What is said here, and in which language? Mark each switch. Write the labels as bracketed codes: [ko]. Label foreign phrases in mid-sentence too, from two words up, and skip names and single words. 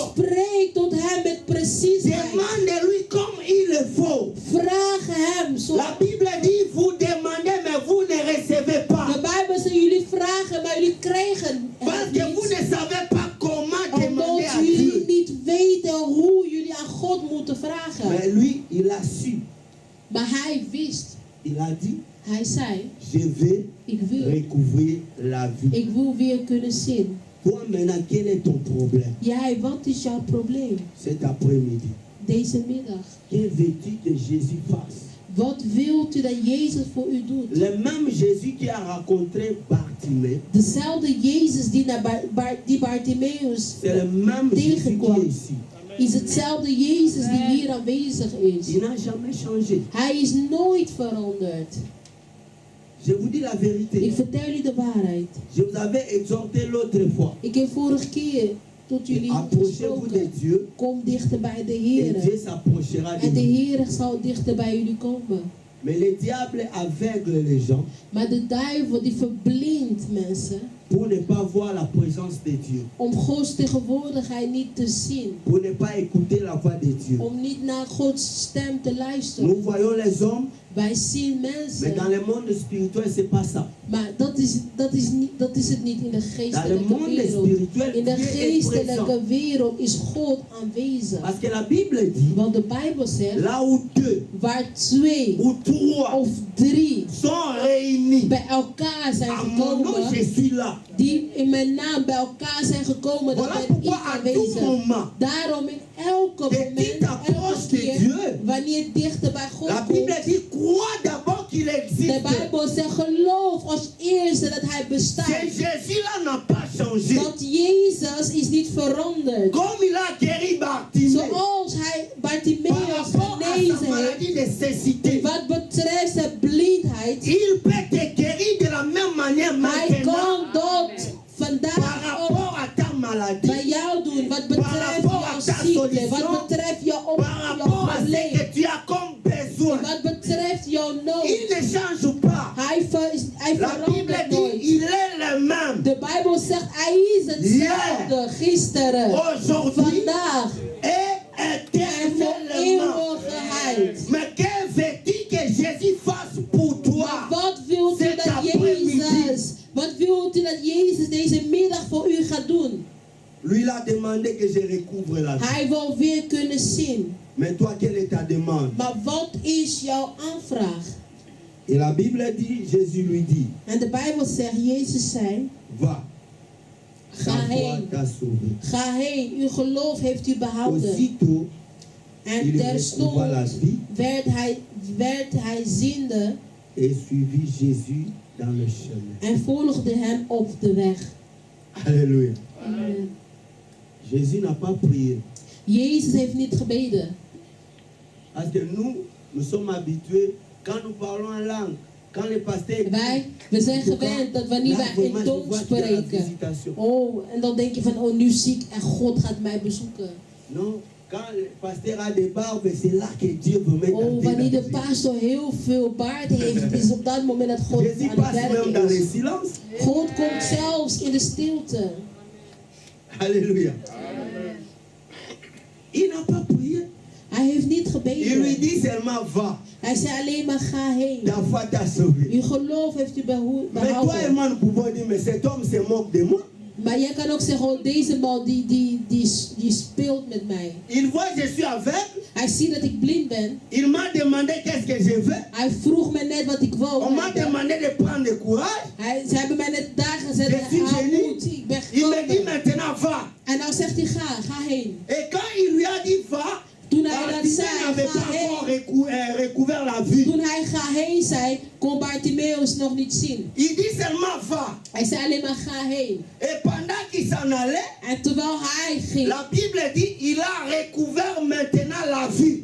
[nl] Spreek tot hem met preciesheid. [fr] Demande-lui comme il le faut. [nl] Vraag hem zo. [fr] La Bible dit, vous demandez, mais vous ne recevez pas. [nl] De Bijbel zegt, jullie vragen, maar jullie krijgen [fr] Parce [nl] het [fr] que vous [nl] niet. [fr] ne savez pas comment demander [nl] Omdat [fr] à [nl] jullie [fr] Dieu. [nl] niet weten hoe jullie aan God moeten vragen. [fr] Mais lui, il a su. [nl] Maar hij wist. [fr] Il a dit, [nl] Hij zei, [fr] je vais [nl] ik wil [fr] recouvrir la vie. [nl] Ik wil weer kunnen zien. [fr] Toi maintenant, quel est ton problème [nl] Jij, wat is jouw probleem [fr] cet après-midi? [nl] deze middag? [fr] Que veux-tu que Jésus fasse? [nl] Wat wilt u dat Jezus voor u doet? [fr] Le même Jésus qui a rencontré Bartimée, [nl] Dezelfde Jezus die naar die Bartimeus [fr] c'est le même Jésus qui est ici. [nl] is hetzelfde Jezus die hier aanwezig is. [fr] Il n'a jamais changé. [nl] Hij is nooit veranderd. [fr] Je vous dis la [nl] Ik [fr] vérité. [nl] vertel u de waarheid. [fr] Je vous avais exhorté l'autre fois. [nl] Ik heb vorige keer tot jullie [fr] Approchez-vous de [nl] gesproken. [fr] Dieu [nl] Kom dichter bij de [fr] et [nl] Heer. [fr] Dieu s'approchera de [nl] En de [fr] vous. [nl] Heer zal dichter bij jullie komen. [fr] Mais le diable aveugle les gens [nl] Maar de duivel die verblindt mensen. [fr] pour ne pas voir la présence de Dieu, [nl] Om Gods tegenwoordigheid niet te zien. [fr] pour ne pas écouter la voix de Dieu. [nl] Om niet naar Gods stem te luisteren. [fr] Nous voyons les hommes, [nl] Wij zien [fr] mais dans [nl] mensen. [fr] le monde spirituel, c'est pas ça. [nl] Maar dat is het niet in de [fr] Dans le [nl] geestelijke [fr] monde [nl] wereld. [fr] spirituel, [nl] In de [fr] Dieu est [nl] geestelijke [fr] présent. [nl] wereld is God aanwezig. [fr] Parce que la Bible dit, [nl] Want de Bijbel zegt, [fr] là où deux [nl] waar 2 [fr] ou trois [nl] of 3 [fr] sont réunis, [nl] bij elkaar zijn [fr] à mon nom, [nl] gekomen, [fr] je suis là. [nl] die in mijn naam bij elkaar zijn gekomen, dan [fr] Voilà [nl] ben ik [fr] pourquoi à tout [nl] aanwezig. [fr] moment, [nl] Daarom in elke [fr] Dès [nl] moment, [fr] qu'il t'approche [nl] elke [fr] de [nl] keer, [fr] Dieu, [nl] wanneer je dichter bij God [fr] la Bible [nl] komt, [fr] dit, crois d'abord qu'il [nl] de [fr] existe. [nl] Bijbel zegt, geloof als eerste dat hij bestaat. [fr] Ce Jésus-là n'a pas changé. [nl] Want Jezus is niet veranderd. [fr] Comme il a guéri Bartimée [nl] Zoals hij [fr] par [nl] Bartimeus [fr] rapport à sa [nl] genezen heeft, [fr] maladie de cécité, [nl] wat betreft zijn blindheid, [fr] il peut te guérir de la même manière [nl] hij [fr] maintenant [nl] kan dat [fr] par [nl] vandaag ook [fr] rapport à ta maladie, [nl] bij jou doen. Wat betreft [fr] rapport [nl] jouw [fr] à ta [nl] ziekte, [fr] solution, [nl] wat betreft jouw [fr] par rapport à ce [nl] probleem, [fr] que tu as comme besoin. [nl] wat betreft jouw [fr] Il [nl] nood. [fr] ne change pas. [nl] Hij [fr] La Bible [nl] verandert [fr] dit, [nl] nooit. [fr] il est le même. [nl] De Bijbel zegt, hij is hetzelfde gisteren, [fr] Aujourd'hui [nl] vandaag [fr] et [nl] en voor [fr] éternellement. [nl] eeuwigheid. [fr] Mais que veux-tu que Jésus fasse pour [nl] Maar [fr] toi? [nl] wat wilt u [fr] Cet [nl] dat [fr] après-midi. [nl] wat wilt u dat Jezus deze middag voor u gaat doen? [fr] Lui, il a demandé que je recouvre la vie. [nl] Hij wil weer kunnen zien. [fr] Mais toi, quelle est ta demande? [nl] Maar wat is jouw aanvraag? [fr] Et la Bible dit, Jésus lui dit, [nl] En de Bijbel zegt, Jezus zei, [fr] va, ta [nl] ga [fr] foi [nl] heen. [fr] t'a sauvé. [nl] Ga heen, uw geloof heeft u behouden. [fr] Aussitôt, [nl] En [fr] il [nl] terstond [fr] recouvra la vie [nl] werd hij ziende [fr] et suivit Jésus dans le chemin. [nl] en volgde hem op de weg. [fr] Alléluia. [nl] Amen. [fr] Jésus n'a pas prié. [nl] Jezus heeft niet gebeden. [fr] Parce que nous sommes habitués, quand nous parlons en langue, quand le pasteur [nl] We zijn gewend dat wanneer wij in tong spreken. Oh, en dan denk je van, oh, nu ziek en God gaat mij bezoeken. [fr] Non, quand le pasteur a des barbes, c'est là que Dieu veut mettre [nl] Oh, en wanneer de [fr] vie. [nl] pastor heel veel baard heeft, het is op dat moment dat God [fr] Jésus [nl] aan [fr] passe [nl] het [fr] même dans [nl] werk [fr] le [nl] is. [fr] silence. [nl] God komt zelfs in de stilte. [fr] Alléluia. Il n'a pas prié. [nl] Hij heeft niet [fr] Il lui [nl] gebeden. [fr] dit seulement va. [nl] Hij zei alleen maar ga heen. [fr] Ta foi t'a sauvé. [nl] Uw geloof heeft u [fr] Mais toi et [nl] behouden. [fr] moi, nous pouvons dire, mais cet homme se moque de moi. [nl] Maar jij kan ook zeggen, oh, deze man die speelt met mij. [fr] Il voit que je suis aveugle. [nl] Hij ziet dat ik blind ben. [fr] Il m'a demandé qu'est-ce que je veux. [nl] Hij vroeg me net wat ik wou. [fr] On m'a demandé de prendre courage. [nl] Ze hebben mij net daar gezet. [fr] Je suis [nl] Hou [fr] gêné. [nl] moed, ik ben [fr] Il me dit [nl] gekomen. [fr] maintenant va. [nl] En nou zegt hij ga heen. [fr] Et quand il lui a dit va, [nl] Toen hij dat [fr] Bartimée [nl] zei, [fr] n'avait [nl] ga [fr] pas encore [nl] heen. [fr] recouvert la vue. [nl] Toen hij ga heen zei, kon Bartimeus nog niet zien. [fr] Il dit seulement va. [nl] Hij zei alleen maar ga heen. [fr] Et pendant qu'il s'en allait, [nl] En terwijl hij ging, [fr] la Bible dit il a recouvert maintenant la vue.